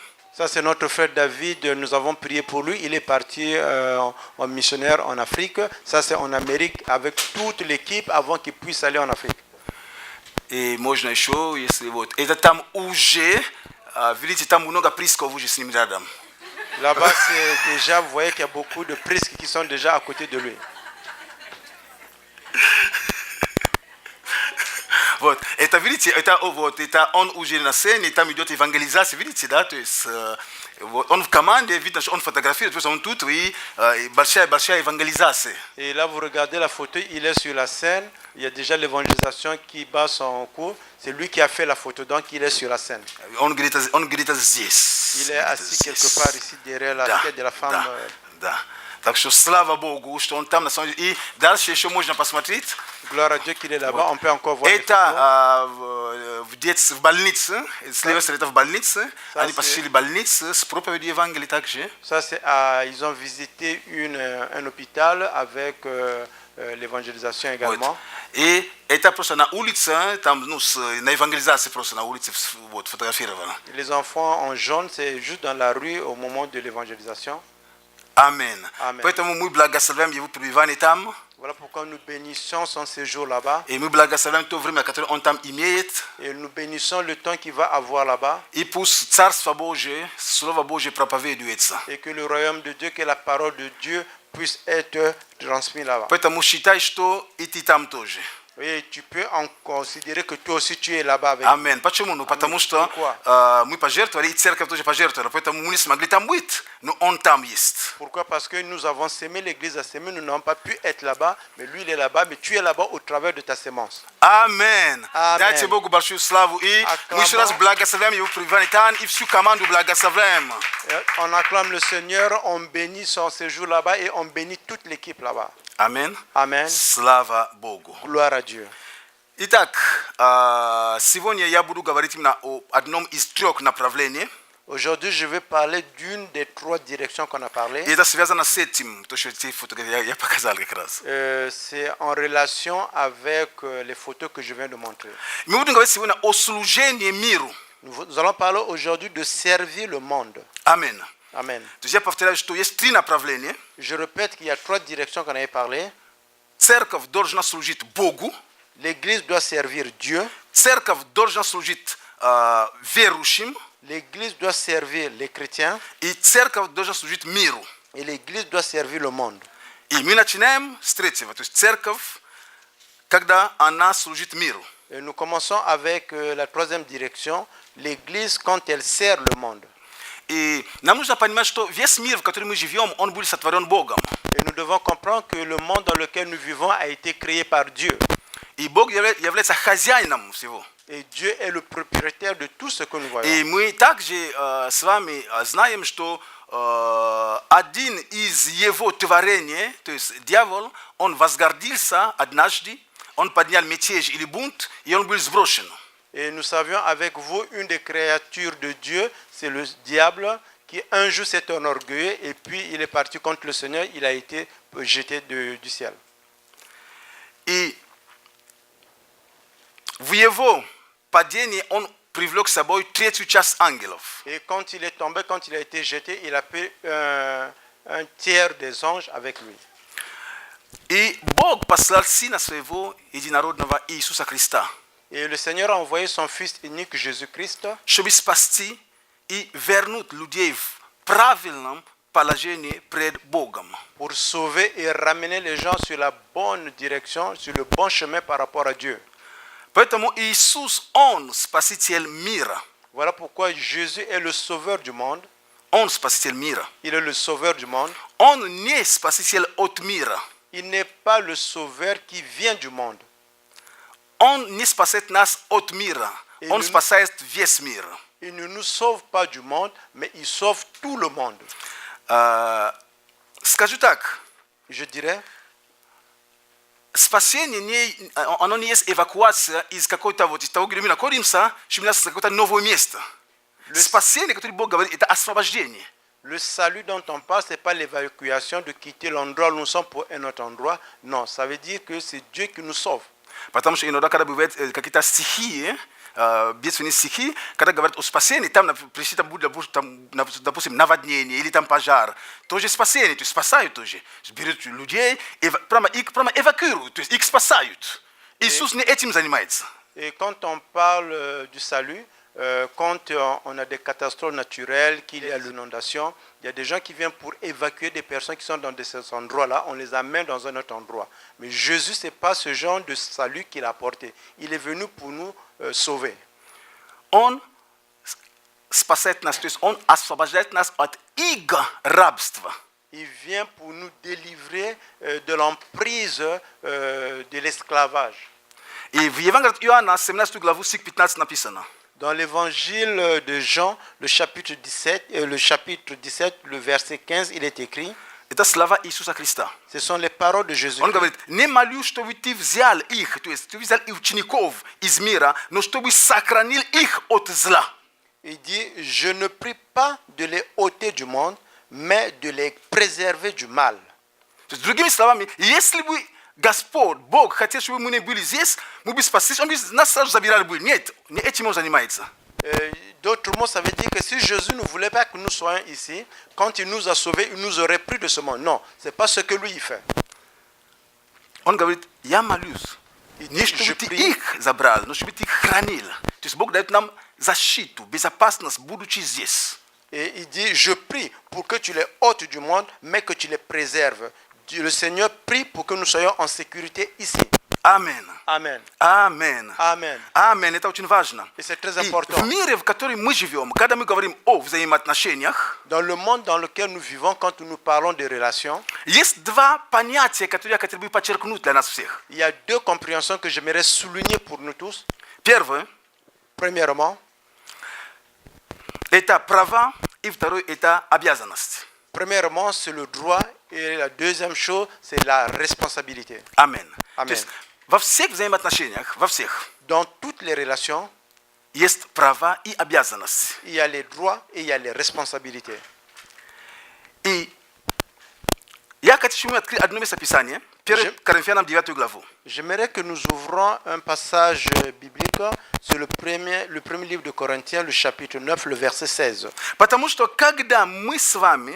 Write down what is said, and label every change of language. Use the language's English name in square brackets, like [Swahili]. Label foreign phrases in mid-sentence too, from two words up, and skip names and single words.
[French] ça c'est notre frère David, nous avons prié pour lui, il est parti en missionnaire en Afrique, ça c'est en Amérique avec toute l'équipe avant qu'il puisse aller en Afrique. [Russian] И можно еще, если вот, это там уже, видите, там много присков уже с ним рядом. [French] Là-bas, c'est déjà, vous voyez qu'il y a beaucoup de prisques qui sont déjà à côté de lui. [Russian] Вот. Это, видите, это он уже на сцене, там идет евангелизация, видите, да, то есть вот, он в команде, видно, что он фотографирует, то есть он тут, и большая évangélisation. [French] Et là, vous regardez la photo, il est sur la scène. Il y a déjà l'évangélisation qui bat son cours. C'est lui qui a fait la photo, donc il est sur la scène. [Russian] On говорит здесь. [French] Il est assis quelque part ici derrière la tête de la femme. [Russian] Да. Так что слава Богу, что он там на самом деле. И дальше еще можно посмотреть. [French] Gloire à Dieu qu'il est là-bas. On peut encore voir les photos. [Russian] Это в больнице, слева это в больнице. Они посетили больницу с проповедью Евангелия также. [French] Ça, c'est ils ont visité un hôpital avec l'évangélisation également. [Russian] И это просто на улице, там, ну, на евангелизации просто на улице вот, фотографировано. [French] Les enfants en jaune, c'est juste dans la rue au moment de l'évangélisation. Amen. Amen. [Russian] Поэтому мы благословляем его пребывание там. [French] Voilà pourquoi nous bénissons son séjour là-bas. [Russian] И мы благословляем то время, которое он там имеет. [French] Et nous bénissons le temps qu'il va avoir là-bas. [Russian] И пусть Царство Божие, Слово Божие проповедуется. [French] Et que le royaume de Dieu, que la parole de Dieu puisse être transmise là-bas. [Russian] Поэтому считай, что и ты там тоже. [French] Et tu peux en considérer que toi aussi tu es là-bas avec. [Russian] Amen. Почему? Ну, потому что мы пожертвовали, и церковь тоже пожертвовала. Поэтому мы не смогли там быть, но он там есть. [French] Pourquoi? Parce que nous avons sémé, l'église a sémé, nous n'avons pas pu être là-bas, mais lui il est là-bas, mais tu es là-bas au travers de ta sémence. Amen. Amen. [Russian] Дайте Богу большую славу. И мы еще раз благословляем его пребывание там, и всю команду благословляем. [French] On acclame le Seigneur, on bénit son séjour là-bas et on bénit toute l'équipe là-bas. Amen. Amen. [Russian] Слава Богу. [French] Gloire à Dieu. [Russian] Итак, сегодня я буду говорить именно о одном из трех направлений. [French] Aujourd'hui, je vais parler d'une des trois directions qu'on a parlé. [Russian] И это связано с этим, то, что эти фотографии я показал как раз. [French] C'est en relation avec les photos que je viens de montrer. [Russian] Мы будем говорить сегодня о служении миру. [French] Nous allons parler aujourd'hui de servir le monde. Amen. Amen. [Russian] То есть я повторяю, что есть три направления. [French] Je répète qu'il y a trois directions qu'on avait parlé. [Russian] Церковь должна служить Богу. [French] L'église doit servir Dieu. [Russian] Церковь должна служить верующим. [French] L'église doit servir les chrétiens. [Russian] И церковь должна служить миру. [French] Et l'église doit servir le monde. [Russian] И мы начинаем с третьего. То есть церковь, когда она служит миру. [French] Et nous commençons avec la troisième direction. L'église quand elle sert le monde. [Russian] И нам нужно понимать, что весь мир, в котором мы живем, он был сотворен Богом. [French] Et nous devons comprendre que le monde dans lequel nous vivons a été créé par Dieu. [Russian] И Бог является хозяином всего. [French] Et Dieu est le propriétaire de tout ce que nous voyons. [Russian] И мы также с вами знаем, что один из его творений, то есть дьявол, он возгордился однажды, он поднял мятеж или бунт, и он был сброшен. [French] Et nous savions avec vous, une des créatures de Dieu, c'est le diable qui un jour s'est enorgueillé et puis il est parti contre le Seigneur, il a été jeté du ciel. [Russian] И в его падении он привлек с собой третью часть ангелов. [French] Et quand il est tombé, quand il a été jeté, il a pris un tiers des anges avec lui. [Russian] И Бог послал Сына Своего Единородного Иисуса Христа, [French] Et le Seigneur a envoyé son Fils unique Jésus-Christ [Russian] чтобы спасти и вернуть людей в правильном положении пред Богом. [French] pour sauver et ramener les gens sur la bonne direction, sur le bon chemin par rapport à Dieu. [Russian] Поэтому Иисус, Он спаситель мира. [French] Voilà pourquoi Jésus est le sauveur du monde. [Russian] Он спаситель мира. [French] Il est le sauveur du monde. [Russian] Он не спаситель от мира. [French] Il n'est pas le sauveur qui vient du monde. [Russian] Он не спасает нас от мира. Он спасает весь мир. [French] Il ne nous sauve pas du monde, mais il sauve tout le monde. [Russian] Скажу так. [French] Je dirais, [Russian] Спасение, оно не есть эвакуация из какой-то вот из того, где мы находимся, чтобы нас какое-то новое место. Спасение, которое Бог говорит, это освобождение. [French] le salut dont on parle, ce n'est pas l'évacuation de quitter l'endroit où nous sommes pour un autre endroit. Non, ça veut dire que c'est Dieu qui nous sauve. [Russian] Потому что иногда, когда бывают какие-то стихи, бедственные стихи, когда говорят о спасении, там, допустим, наводнение или там пожар, тоже спасение, то есть спасают тоже. Берут людей, прямо эвакуируют, то есть их спасают. Иисус не этим занимается. [French] Et quand on parle du salut, quand on a des catastrophes naturelles, qu'il y a l'inondation, il y a des gens qui viennent pour évacuer des personnes qui sont dans ces endroits-là, on les amène dans un autre endroit. Mais Jésus, ce n'est pas ce genre de salut qu'il a apporté. Il est venu pour nous sauver. [Russian] On спасает нас, то есть Он освобождает нас от иго рабства. [French] Il vient pour nous délivrer de l'emprise de l'esclavage. [Russian] И в Евангелии от Иоанна, 17 главу, стих 15 написано. [French] Dans l'évangile de Jean, le chapitre 17, le verset 15, il est écrit, [Russian] Это слова Иисуса Христа. [French] ce sont les paroles de Jésus. [Russian] Он говорит, не молю, чтобы ты взял их, то есть ты взял и учеников из мира, но чтобы сохранил их от зла. [French] Il dit, je ne prie pas de les ôter du monde, mais de les préserver du mal. [Russian] То есть, другими словами, если бы Господь, Бог хотел, чтобы мы не были здесь, мы бы спаслись, Он бы нас сразу забирали бы. Нет, не этим Он занимается. [French] D'autres mots, ça veut dire que si Jésus ne voulait pas que nous soyons ici, quand il nous a sauvés, il nous aurait pris de ce monde. Non, ce n'est pas ce que lui il fait. [Russian] Он говорит, я молюсь. Не чтобы ты их забрал, но чтобы ты их хранил. То есть Бог дает нам защиту, безопасность, будучи здесь. [French] Et il dit, je prie pour que tu les ôtes du monde, mais que tu les préserves. Le Seigneur prie pour que nous soyons en sécurité ici. Amen. Amen. Amen. Amen. [Russian] Amen. Это очень важно. [French] Et c'est très [Russian] И [French] important. [Russian] в мире, в котором мы живем, когда мы говорим о взаимоотношениях, [French] Dans le monde dans lequel nous vivons, quand nous parlons de relations, [Russian] есть два понятия, которые я хотел бы подчеркнуть для нас всех. [French] il y a deux compréhensions que j'aimerais souligner pour nous tous. [Russian] Первое [French] Premièrement, [Russian] – это права, и второе – это обязанность. [French] Premièrement, c'est le droit, et la deuxième chose, c'est la responsabilité. Amen. Amen. [Russian] То есть во всех взаимоотношениях, во всех, [French] Dans toutes les relations, [Russian] есть права и обязанности. [French] il y a les droits et il y a les responsabilités. [Russian] И я хочу открыть одно местописание, 1 Коринфянам 9 главу. [French] J'aimerais que nous ouvrons un passage biblique sur le premier livre de Corinthiens, le chapitre 9, le verset 16. [Russian] Потому что когда мы с вами,